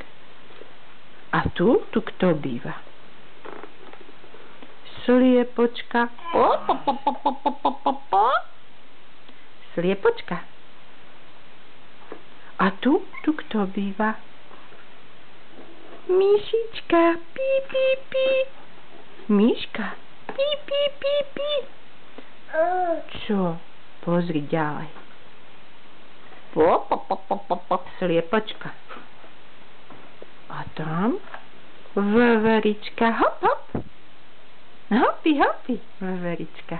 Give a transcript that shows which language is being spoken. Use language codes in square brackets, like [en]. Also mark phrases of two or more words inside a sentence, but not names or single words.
[sk] A tu? Tu kto býva? Sliepočka. Sliepočka. A tu? Tu kto býva? Myšička. Pí, pí, pí. Myška. Pí, pí, pí, pí. Čo? Pozri ďalej. Sliepočka. A tam? Veverička. Hop, hop. Hopi, hopi. Veverička.